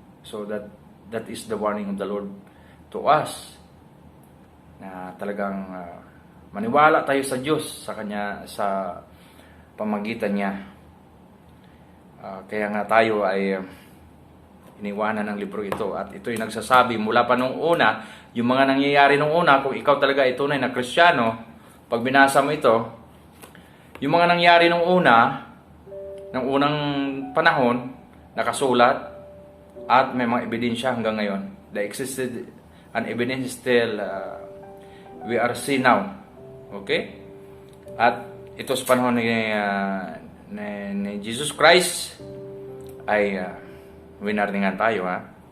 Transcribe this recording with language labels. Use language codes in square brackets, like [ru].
[en] So that is the warning of the Lord to us. [tl] Na talagang maniwala tayo sa Diyos, sa Kanya, sa pamagitan niya. Kaya nga tayo ay iniwanan ng libro ito. At ito'y nagsasabi mula pa nung una, yung mga nangyayari nung una, kung ikaw talaga ay tunay na Kristiyano, pag binasa mo ito, yung mga nangyari nung una, ng unang panahon, nakasulat, at may mga ebidensya hanggang ngayon. [en] They existed, and evidence still, we are seeing now. Okay? [tl] At ito sa panahon ni Jesus Christ ay winarningan tayo, ha.